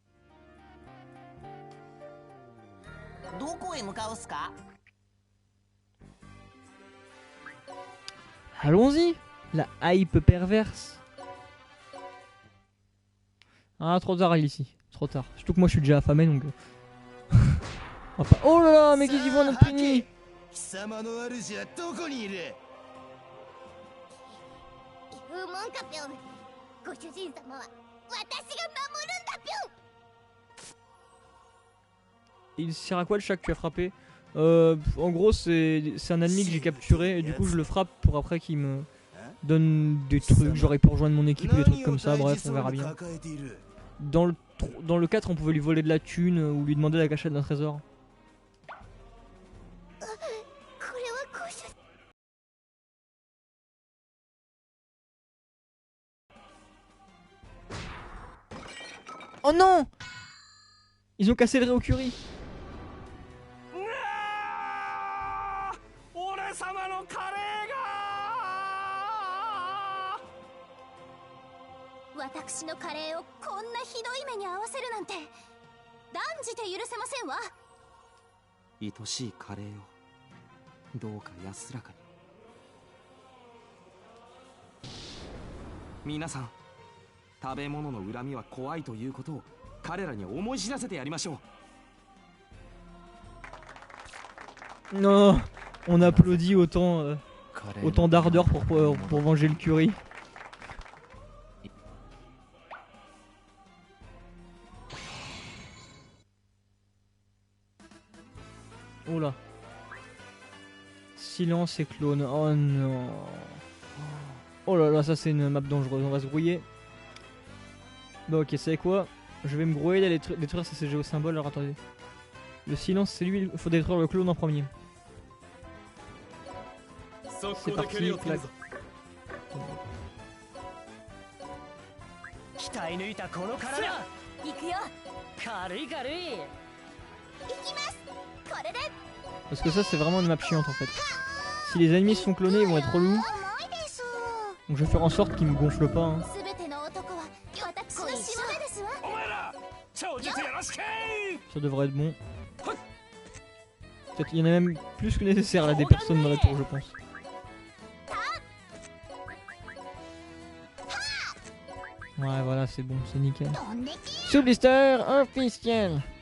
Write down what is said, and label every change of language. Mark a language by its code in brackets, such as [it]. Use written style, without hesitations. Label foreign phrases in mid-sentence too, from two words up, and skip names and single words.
[fr] Allons-y, la hype perverse. Ah, trop tard ici, trop tard. Surtout que moi je suis déjà affamé donc... Oh là là, mais qu'est-ce qu'ils vont notre puni? [ja] 貴様の主はどこにいる？ウーモンカピョン、ご主人様は私が守るんだぴょん。 [fr] Il sert à quoi le chat que tu as frappé? En gros, c'est un ennemi que j'ai capturé et du coup je le frappe pour après qu'il me donne des trucs, genre il peut rejoindre mon équipe ou des trucs comme ça, bref, on verra bien. Dans le 4, on pouvait lui voler de la thune ou lui demander la cachette d'un trésor. Oh non! Ils ont cassé le Ryokuri. [ja] 俺様のカレーが私のカレーをこんなひどい目に遭わせるなんて断じて許せませんわ。愛しいカレーをどうか安らかに。皆さん、食べ物の恨みは怖いということを彼らに思い知らせてやりましょう。 [fr] Non, on applaudit autant, autant d'ardeur pour venger le curry. Oh là. Silence et clone. Oh non. Oh là là, ça c'est une map dangereuse. On va se brouiller. Bah ok, c'est quoi? Je vais me brouiller d'aller détruire ces géosymboles. Alors attendez. Le silence, c'est lui. Il faut détruire le clone en premier. C'est parti. Clac. [ja] 鍛え抜いたこの体行くよ。軽い軽い。行きます。これで。 [fr] Parce que ça c'est vraiment une map chiante en fait. Si les ennemis se font cloner, ils vont être relous. Donc je vais faire en sorte qu'ils me gonflent pas. Hein. [ja] 全ての男は私のしもべですわ。お前ら超術よろしく。 [fr] Ça devrait être bon. Peut-être il y en a même plus que nécessaire là des personnes dans la tour je pense. Ouais voilà c'est bon, c'est nickel. Sous-blister officiel.